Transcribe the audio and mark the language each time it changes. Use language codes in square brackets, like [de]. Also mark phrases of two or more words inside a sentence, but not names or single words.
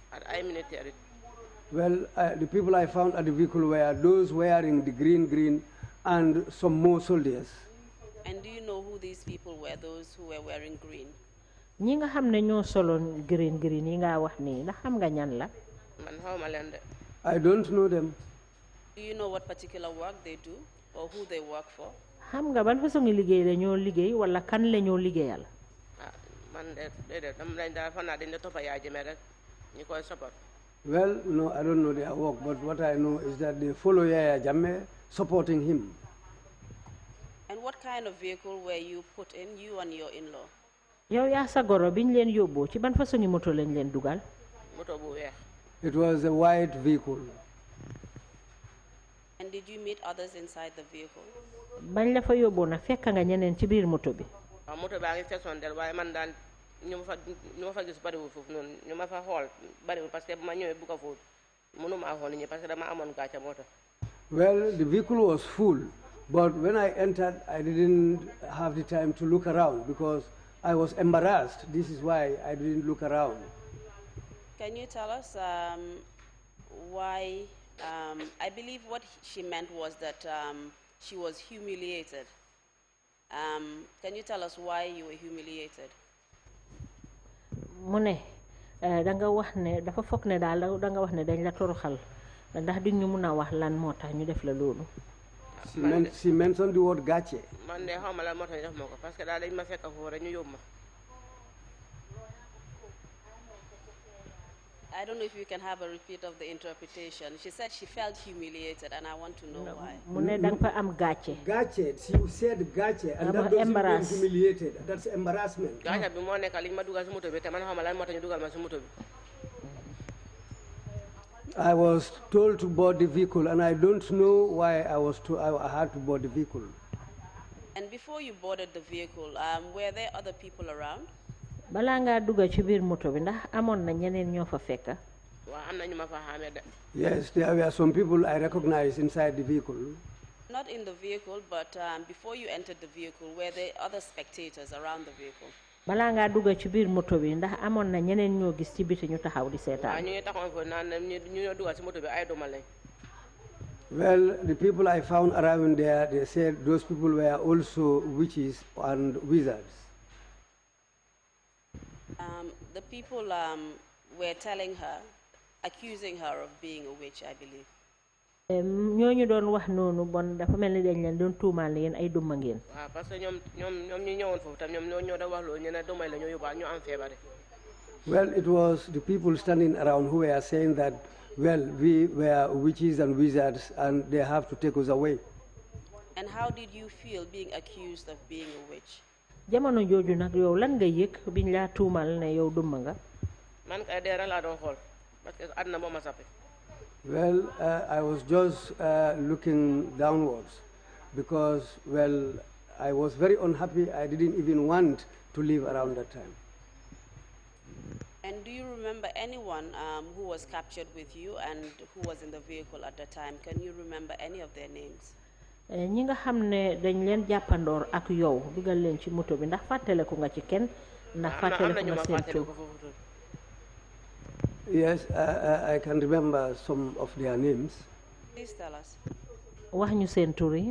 [en] Well, the people I found at the vehicle were those wearing the green and some more soldiers. And do you know who these people were, those who were wearing green? [wo] ñi nga xam ne ñoo soloon green yi nga wax nii ndax xam nga ñan la. Man xawma leen de. [en] I don't know them. Do you know what particular work they do or who they work for? [wo] xam nga ban façon liggéey la ñoo liggéey wala kan la ñoo liggéeyal. Man de dam dañ daal fan naa dañ la toppa yaa jëme rek ñi koy support. [en] Well, no, I don't know their work, but what I know is that they follow Yaya Jammeh, supporting him. And what kind of vehicle were you put in, you and your in-law? [wo] yow yaa sa goro biñ leen yóbboo ci ban façon moto lañ leen dugal. Moto bu weex. [en] It was a white vehicle. And did you meet others inside the vehicle? [wo] bañ la fa yóbboo nag fekk nga ñeneen ci biir moto bi. waaw moto baa ngi feesoon del waaye man daal ñu ma fa gis bariwul foofu noonu ñu ma fa xool bariwul [fr] parce que [wo] bu ma ñëwee bu ko foofu mënuma xool nit ñi [fr] parce que [wo] dama amoon gàcce moto. [en] Well, the vehicle was full, but when I entered, I didn't have the time to look around because I was embarrassed. This is why I didn't look around. Can you tell us why? I believe what she meant was that she was humiliated. Can you tell us why you were humiliated? [wo] mu ne danga wax ne dafa foog ne daal danga wax ne dañ la toroxal ndax di ñu mun a wax lan moo tax ñu def la loolu. [en] She mentioned the word gàcce. [wo] Man de xawma lan moo tax ñu def ma ko [fr] parce que [wo] daal dañ ma fekk foofu rek ñu yóbbu ma. [en] I don't know if you can have a repeat of the interpretation. She said she felt humiliated, and I want to know why. [wo] mu ne danga fa am gàcce. Gàcce, [en] she said gàcce, and that doesn't mean humiliated. That's embarrassment. [wo] Gàcce bi moo nekk li ma dugal si moto bi te man xawma lan moo tax ñu dugal ma si moto bi. [en] I was told to board the vehicle, and I don't know why I had to board the vehicle. And before you boarded the vehicle, were there other people around? [wo] balaa ngaa dugga ci biir moto bi ndax amoon na ñeneen ñoo fa fekka. waaw am na ñu ma fa xamee de. [en] Yes, there were some people I recognized inside the vehicle. Not in the vehicle, but before you entered the vehicle, were there other spectators around the vehicle? [wo] balaa ngaa dugga ci biir moto bi ndax amoon na ñeneen ñoo gis ci biti ñu taxaw di seetaan. waaw ñu ngi taxawoon foofu naan ñu ñoo dugal si moto bi ay duma lañ. [en] Well, the people I found around there, they said those people were also witches and wizards. The people were telling her, accusing her of being a witch, I believe. [wo] ñooñu doon wax noonu bon dafa mel ni dañ leen doon tuumaal yéen ay duma ngeen. waaw [fr] parce que [wo] ñoom ñu ñëwoon foofu tam ñoom ñoo doon wax loolu ñu ne dumay la ñoo yóbbaal ñu am feebar. [en] Well, it was the people standing around who were saying that, well, we were witches and wizards and they have to take us away. And how did you feel being accused of being a witch? [wo] jamono jooju nag yow lan nga yëg biñ laa tuumal ne yow duma nga. man kay dee rek laa doon xool parce que àdduna moo ma sappi. [en] Well, I was just looking downwards because, well, I was very unhappy. I didn't even want to live around that time. And do you remember anyone who was captured with you and who was in the vehicle at the time? Can you remember any of their names? [wo] ñi nga xam ne dañ leen jàppandoor ak yow dugal leen ci moto bi ndax fàttaleku nga ci kenn ndax fàttaleku nga seen tur. [en] Yes, I can remember some of their names. Please tell us. [wo] wax ñu seen tur yi.